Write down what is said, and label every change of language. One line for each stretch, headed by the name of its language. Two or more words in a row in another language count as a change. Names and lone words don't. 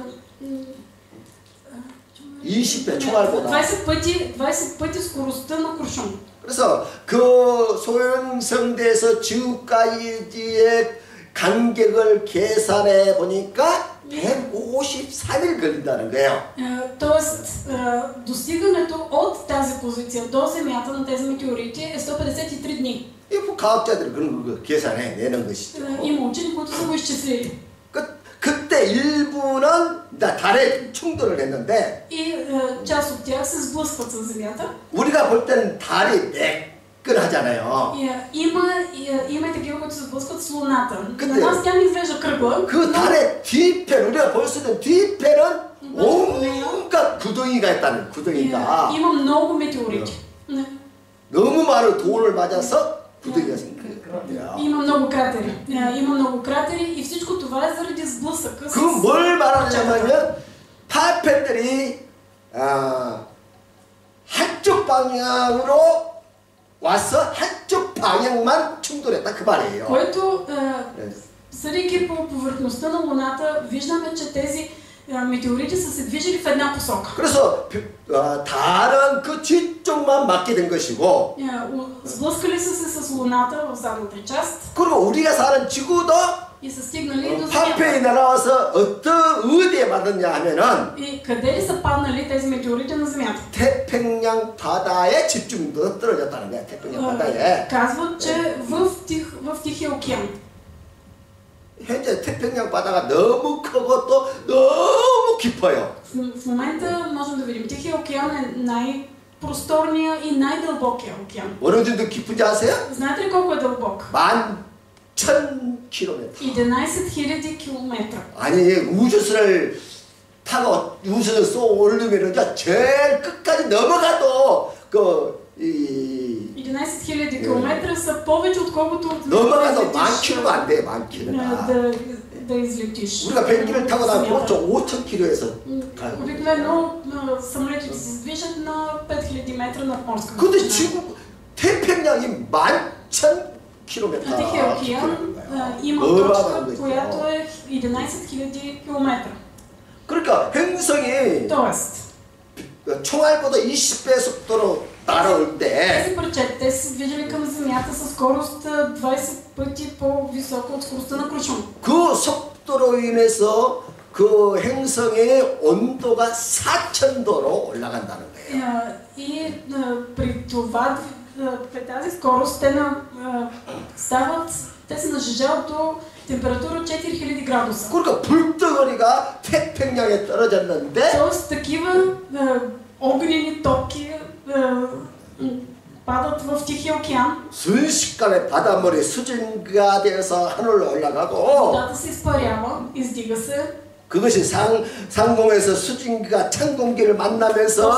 Korean: 20배 총알보다.
Bulgarian: 20 пъти скоростта на куршум.
Korean: 그래서 그 소행성대에서 지구까지의 간격을 계산해 보니까 153일 걸린다는 거예요.
Bulgarian: Тоест, достигането от тази позиция до Земята на тези метеорити е 153 дни.
Korean: 이 과학자들이 그런 거 계산해 내는 것이죠.
Bulgarian: Има учени, които са го изчислили.
Korean: 그때 일부는 달에 충돌을 했는데
Bulgarian: И част от тях се сблъскват с Земята.
Korean: 우리가 볼 때는 달이 미끈하잖아요.
Bulgarian: Има такива, които се сблъскват с Луната.
Korean: 근데
Bulgarian: На нас тя не изглежда кръгла.
Korean: 그 달의 뒤편, 우리가 볼 수 있는 뒤편은 온갖 구덩이가 있다는 구덩이가.
Bulgarian: Има много метеорити.
Korean: 너무 많은 돌을 맞아서 구덩이가 생겨요.
Bulgarian: Има много кратери. Има много кратери и всичко това е заради сблъсъка с...
Korean: 뭘 말하냐면요, 파편들이 한쪽 방향으로 와서 한쪽 방향만 충돌했다 그 말이에요.
Bulgarian: Което, съдейки по повърхността на Луната, виждаме, че тези метеорити са се движили в една посока.
Korean: 그래서 달은 그 뒤쪽만 맞게 된 것이고,
Bulgarian: Сблъскали са се с Луната в задната част.
Korean: 그리고 우리가 사는 지구도
Bulgarian: И са стигнали до
Korean: 파편이
Bulgarian: Земята.
Korean: 날아와서 어디에 맞았냐 하면은
Bulgarian: И къде ли са паднали тези метеорити на Земята?
Korean: 태평양 바다에 집중도 떨어졌다는 거야. 태평양 바다에.
Bulgarian: Казват, че в Тихия океан.
Korean: 현재 태평양 바다가 너무 크고 또 너무 깊어요.
Bulgarian: В момента можем да видим, Тихия океан е най-просторния и най-дълбокия океан.
Korean: 어느 정도 깊은지 아세요?
Bulgarian: Знаете ли колко е дълбок?
Korean: 11,000km.
Bulgarian: 11 000 километра.
Korean: 아니, 우주선을 타고 우주선을 쏘 올리면 제일 끝까지 넘어가도
Bulgarian: 11 000 километра са повече отколкото
Korean: 넘어가도 10,000km가 안 돼, 10,000km가.
Bulgarian: да излетиш.
Korean: 우리가 비행기를 타고 나면 보통 5,000km에서 가요.
Bulgarian: Обикновено самолетите се движат на 5000 метра над морска
Korean: 근데
Bulgarian: височина.
Korean: 지금 태평양이 11,000km.
Bulgarian: На Тихия океан има точка, която е 11 000 километра.
Korean: 그러니까 행성이
Bulgarian: Тоест,
Korean: 총알보다 20배 속도로 날아올 때
Bulgarian: тези парчета, те са се движили към Земята със скорост 20 пъти по-висока от скоростта на куршум.
Korean: 그 속도로 인해서 그 행성의 온도가 4,000도로 올라간다는 거예요.
Bulgarian: И при това, при тази скорост, те се нажежават до температура 4000 градуса.
Korean: 그러니까 불덩어리가 태평양에 떨어졌는데
Bulgarian: Тоест такива огнени токи падат в Тихия океан.
Korean: 순식간에 바닷물이 수증기가 되어서 하늘로 올라가고
Bulgarian: Водата се изпарява, издига се.
Korean: 그것이 상공에서 수증기가 찬 공기를 만나면서